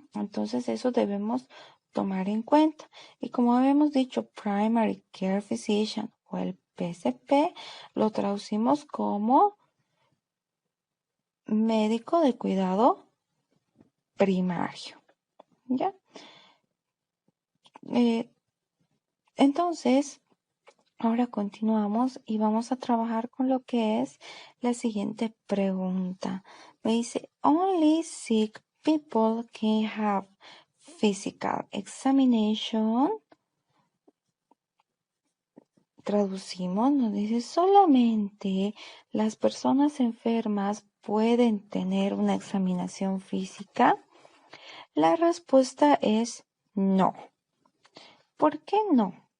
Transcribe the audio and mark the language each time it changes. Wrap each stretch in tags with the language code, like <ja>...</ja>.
<es>Entonces eso debemos tomar en cuenta. Y como habíamos dicho, Primary Care Physician o el PCP lo traducimos como médico de cuidado primario, ¿ya? Entonces, ahora continuamos y vamos a trabajar con lo que es la siguiente pregunta. Me dice,</es> <en>only sick people can have physical examination.</en> <es>Traducimos, nos dice, solamente las personas enfermas pueden tener una examinación física. La respuesta es no. ¿Por qué no?</es>